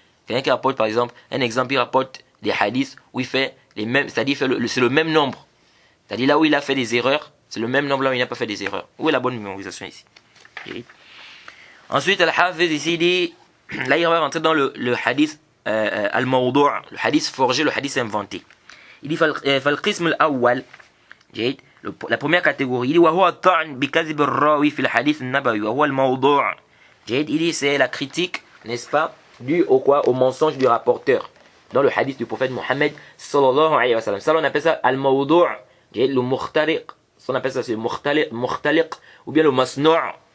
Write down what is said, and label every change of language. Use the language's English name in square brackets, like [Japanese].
[French] Quelqu'un qui rapporte par exemple, un exemple, il rapporte des hadiths où il fait les mêmes, c'est-à-dire c'est le même nombre. C'est-à-dire là où il a fait des erreurs, c'est le même nombre là où il n'a pas fait des erreurs. Où est la bonne mémorisation ici? Okay. Ensuite, Al-Hafiz ici dit, là il va rentrer dans le hadith al-mawdu', le hadith forgé, le hadith inventé. Il dit [Arabic] فالقسم الأول جيد, [French] la première catégorie, il dit [Arabic] وهو الطعن بكذب الراوي في الحديث النبوي وهو الموضوع. [French] جيد, il dit c'est la critique, n'est-ce pas, due au quoi, au mensonge du rapporteur dans le hadith du prophète Mohammed sallallahu alayhi wa sallam. Ça on appelle ça al-mawdu', جيد, le mukhtariq, ça on appelle ça c'est mukhtaliq ou bien le masnu'.